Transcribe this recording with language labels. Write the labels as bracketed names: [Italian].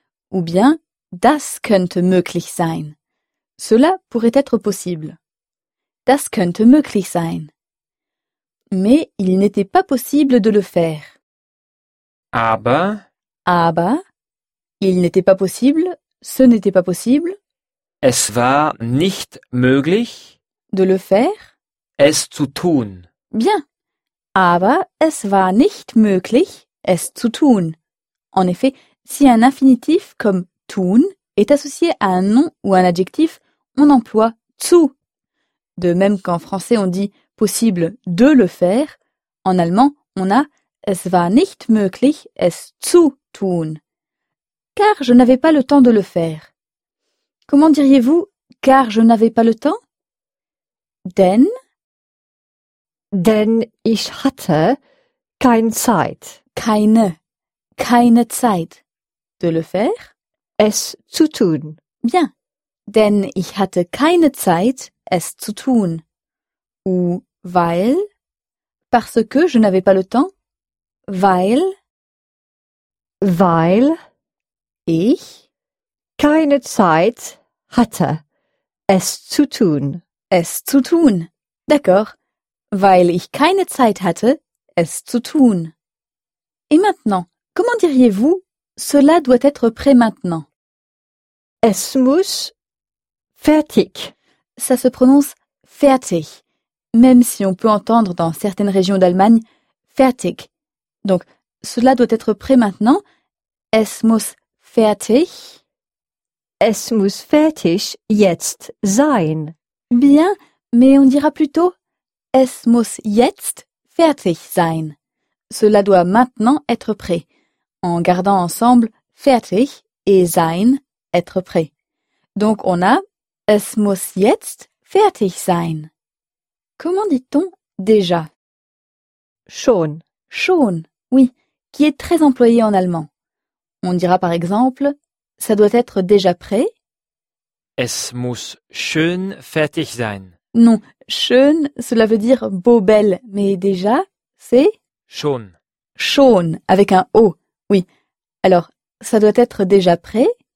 [French] Ou bien, [German] das könnte möglich sein. [French] Cela pourrait être possible. [German] Das könnte möglich sein. [French] Mais il n'était pas possible de le faire. [German] Aber. Aber. [French] Il n'était pas possible. Ce n'était pas possible. [German] Es war nicht möglich. [French] De le faire. [German] Es zu tun. [French] Bien. [German] Aber es war nicht möglich, es zu tun. [French] En effet, si un infinitif comme tun est associé à un nom ou un adjectif, on emploie zu. De même qu'en français on dit possible de le faire, en allemand on a [German] es war nicht möglich, es zu tun. [French] Car je n'avais pas le temps de le faire. Comment diriez-vous « car je n'avais pas le temps » Denn [German] Denn ich hatte keine Zeit. Keine. Keine Zeit. [French] De le faire [German] Es zu tun. [French] Bien. [German] Denn ich hatte keine Zeit, es zu tun. [French] Ou weil Parce que je n'avais pas le temps. [German] Weil Weil Ich keine Zeit hatte es zu tun. Es zu tun. [French] D'accord. [German] Weil ich keine Zeit hatte, es zu tun. [French] Et maintenant, comment diriez-vous cela doit être prêt maintenant? [German] Es muss fertig. [French] Ça se prononce fertig, même si on peut entendre dans certaines régions d'Allemagne fertig. Donc, cela doit être prêt maintenant. [German] Es muss fertig. Es muss fertig jetzt sein. [French] Bien, mais on dira plutôt [German] Es muss jetzt fertig sein. [French] Cela doit maintenant être prêt, en gardant ensemble fertig et sein, être prêt. Donc on a [German] Es muss jetzt fertig sein. [French] Comment dit-on déjà? [German] Schon. [French] Schon, oui, qui est très employé en allemand. On dira par exemple Ça doit être déjà prêt. [German] Es muss schön fertig sein. [French] Non, schön, cela veut dire beau, belle, mais déjà, c'est [German] schon. [French] Schon, avec un O, oui. Alors, ça doit être déjà prêt.